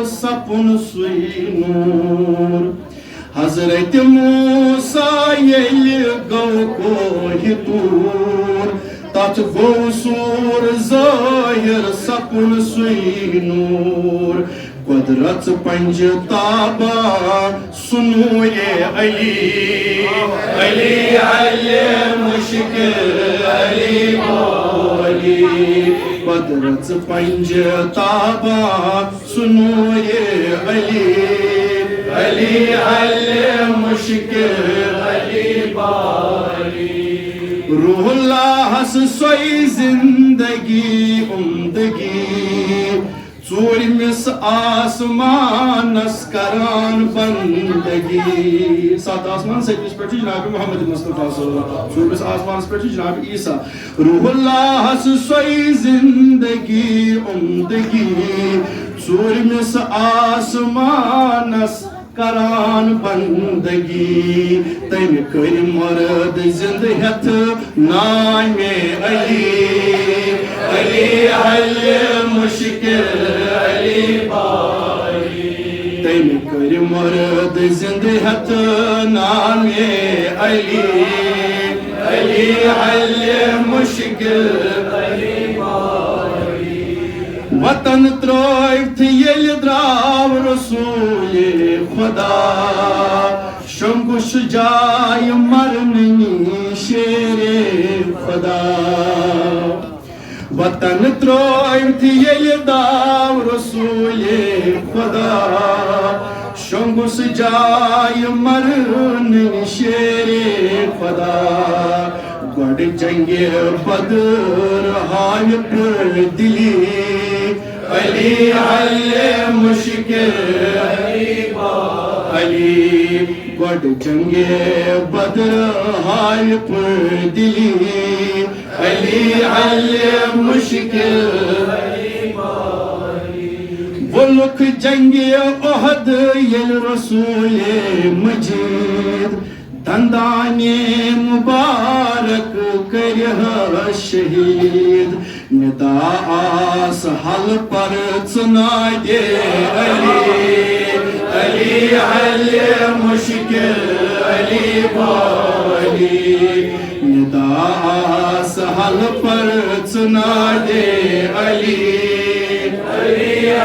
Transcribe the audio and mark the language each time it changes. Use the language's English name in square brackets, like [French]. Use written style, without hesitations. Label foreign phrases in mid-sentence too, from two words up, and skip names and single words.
[Kashmiri] سپن سوی نور حضرت موسیٰ یل گو کوہ تور تات گو سور ظاہر سپن سوی نور قدرت پنج تابا سنور علی علی حل مشکل علی بالی قدرت پنج تابا سنور علی علی حل مشکل علی بالی روح اللہ سوئی زندگی عمدگی ژوٗرمِس آسمانس کران بندگی سات آسمان سٔتمِس پٮ۪ٹھ چھُ جناب محمد مصطفیٰ [Arabic] صلی اللہ علیہ وسلم [Kashmiri] ژوٗرمِس آسمانس پٮ۪ٹھ چھُ جناب عیسیٰ روح اللہ سوئی زندگی عمدگی ژوٗرمِس آسمانس کران بندگی تٔمۍ کٔرۍ مرد زند ہٮ۪تھ نامِ علی علی حل مشکل علی بالی تٔمۍ کٔرۍ مرد زند ہٮ۪تھ نامِ علی علی حل مشکل علی بالی وطن ترٲوِتھ ییٚلہِ درٛاو رسول خدا شنگش جائے مرنی شیر خدا وطن ترٲوِتھ ییٚلہِ درٛاو رسول خدا شنگس جائے مرنی شیر خدا گۄڈٕ جنگہِ بدر ہاوِ پٔردِلی علی حل مشکل علی بالی گۄڈٕ جنگہِ بدر ہاوِ پٔردِلی علی حل مشکل علی بالی وولُکھ جنگہِ اُحد ییٚلہِ رسول مجیٖد دندانے مبارک کرہ شہید ندا آس حل پر ژنادے علی علی حل مشکل علی بالی ندا آس حل پر ژنادے علی علی